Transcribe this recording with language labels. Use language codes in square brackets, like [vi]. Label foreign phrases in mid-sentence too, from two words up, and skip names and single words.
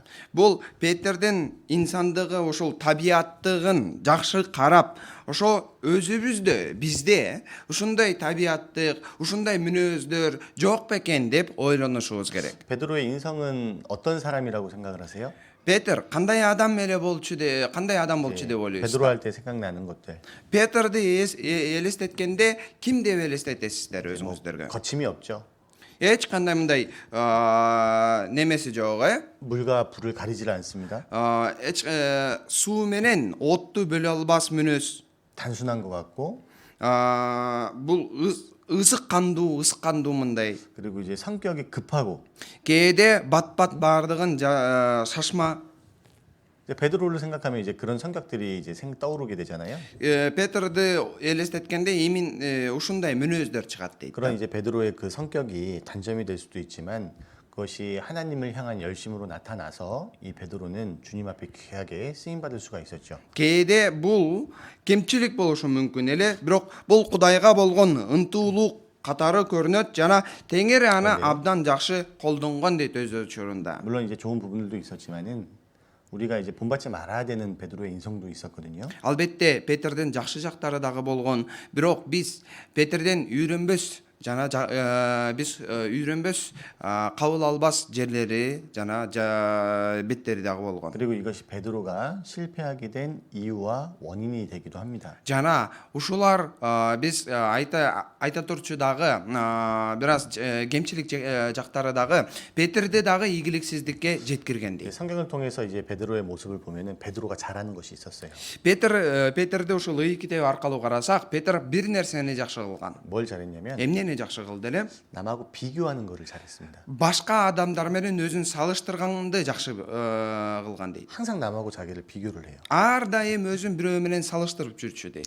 [ky] Бул Петердин инсандыгы, ошол табияттыгын жакшы карап, ошо өзүбүздө, бизде ушундай табияттык, ушундай мүнөздөр жок бекен деп ойлонушубуз керек. [ko] 베드로의 인성은 어떤 사람이라고 생각을 하세요? [ky] Петр кандай адам болчу деп ойлойсуз? [ko] 베드로 할 때 생각나는 것들. [ky] Петрди элестеткенде ким деп элестетесиздер өзүңүздөргө? [ko] 거침이 없죠. [ky] Эч кандай мындай немеси жок, [ko] 물과 불을 가리질 않습니다. [ky] эч суу менен отту бөлө албас мүнөз. [ko] 단순한 것 같고 [ky] Бул ысык кандуу мындай. [ko] 그리고 이제 성격이 급하고 [ky] Кээде бат баардыгын шашма. [ko] 이제 베드로를 생각하면 이제 그런 성격들이 이제 떠오르게 되잖아요. [ky] Петрди элестеткенде имин ушундай мүнөздөр чыгат дейт. [ko] 그런 이제 베드로의 그 성격이 단점이 될 수도 있지만 그것이 하나님을 향한 열심으로 나타나서 이 베드로는 주님 앞에 귀하게 쓰임 받을 수가 있었죠. [ky] Кээде бул кемчилик болушу мүмкүн эле, бирок бул Кудайга болгон ынтуулук катары көрүнөт жана Теңир аны абдан жакшы колдонгон дейт өз учурунда. [ko] 물론 이제 좋은 부분들도 있었지만은 우리가 이제 본받지 말아야 되는 베드로의 인성도 있었거든요. [ky] Албетте Петердин жакшы жактары дагы болгон, бирок биз Петерден үйрөнбөс жана биз үйрөнбөс, кабыл албас жерлери жана беттери дагы болгон. [ko] 그리고 이것이 베드로가 실패하게 된 이유와 원인이 되기도 합니다. [ky] Жана ушулар биз айта турчу дагы бир аз кемчилик жактары дагы Петерди дагы ийгиликсиздикке жеткиргендей. [ko] 성경을 통해서 이제 베드로의 모습을 보면은 베드로가 잘하는 것이 있었어요. [ky] Петерди ушул ый китеби аркылуу карасак, Петер бир нерсени жакшы кылган. [ko] 뭘 잘했냐면 [ky] Эмнени жакшы кылды эле? [ko] 남하고 비교하는 것을 잘했습니다. [ky] Башка адамдар менен өзүн салыштырганды жакшы кылган дейт. [ko] 항상 남하고 자기를 비교를 해요. [ky] Ар дайым өзүн бирөө менен салыштырып жүрчү дейт.